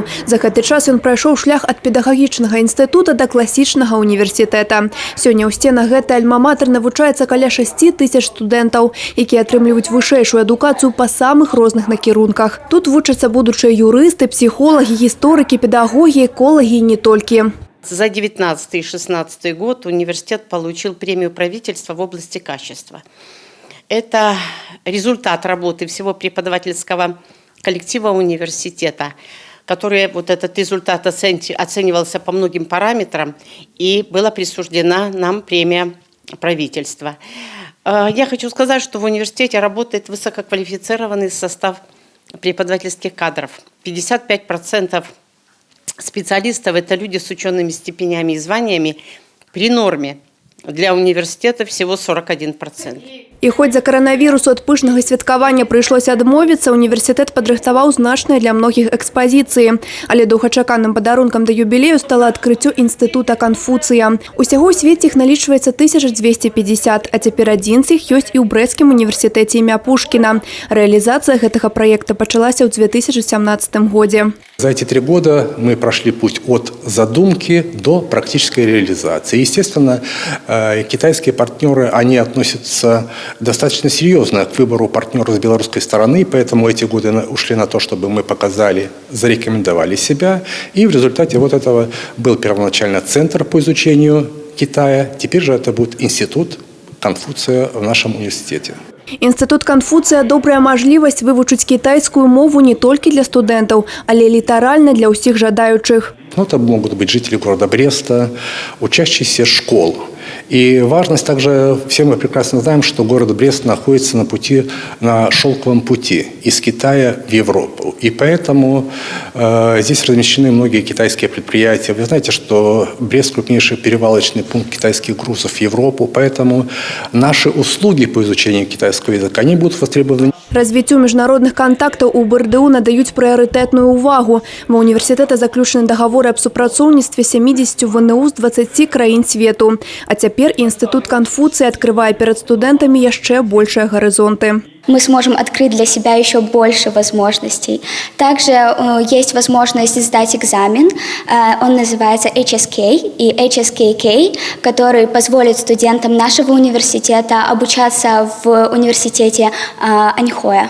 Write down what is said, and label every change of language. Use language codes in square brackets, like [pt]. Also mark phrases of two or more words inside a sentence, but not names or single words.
[be] За гэты час ён прайшоў шлях ад педагагічнага інстытута да класічнага універсітэта. Сёння ў стенах гэтай альма-матэр навучаецца каля 6 тысяч студэнтаў, якія атрымліваюць вышэйшую адукацыю па самых розных накірунках. Тут вучацца будучыя юрысты, псіхолагі, гісторыкі, педагогі, эколагі і не толькі. [ru] За 2019 и 2016 год университет получил премию правительства в области качества. Это результат работы всего преподавательского коллектива университета, который вот этот результат оценивался по многим параметрам, и была присуждена нам премия правительства. Я хочу сказать, что в университете работает высококвалифицированный состав преподавательских кадров. 55% специалистов – это люди с учеными степенями и званиями. При норме для университета всего 41%. [be] І хоць за каранавірусу ад пышнага святкавання прыйшлося адмовіцца, універсітэт падрыхтаваў значныя для многіх экспазіцыі. Але доўгачаканым падарункам да юбілею стала адкрыццё інстытута Канфуцыя. Усяго ў свеце іх налічваецца 1250, а цяпер адзін з іх ёсць і ў Брэсцкім універсітэце імя Пушкіна. Рэалізацыя гэтага праекта пачалася ў 2017 годзе. [ru] За эти 3 года мы прошли путь от задумки до практической реализации. Естественно, китайские партнеры, они относятся достаточно серьезно к выбору партнера с белорусской стороны, поэтому эти годы ушли на то, чтобы мы показали, зарекомендовали себя. И в результате вот этого был первоначально центр по изучению Китая, теперь же это будет институт Канфуция в нашем университете. [be] Інстытут Канфуцыя – добрая мажлівасць вывучыць кітайскую мову не толькі для студэнтаў, але літаральна для ўсіх жадаючых. [ru] Это могут быть жители города Бреста, учащиеся школ. И важность также, все мы прекрасно знаем, что город Брест находится на шелковом пути из Китая в Европу. И поэтому здесь размещены многие китайские предприятия. Вы знаете, что Брест – крупнейший перевалочный пункт китайских грузов в Европу, поэтому наши услуги по изучению китайского языка, они будут востребованы. [be] Развіццю міжнародных контактаў у БРДУ надаюць прыярытэтную увагу. Ва універсітэта заключаны дагаворы аб супрацоўніцтве 70 ВНУ з 20 краін свету. А цяпер інстытут Канфуцыя [ru] открывае перед студентами [be] яшчэ [ru] большие горизонты. Мы сможем открыть для себя еще больше возможностей. Также есть возможность сдать экзамен. Он называется HSK и HSKK, который позволит студентам нашего университета обучаться в университете Аньхоя.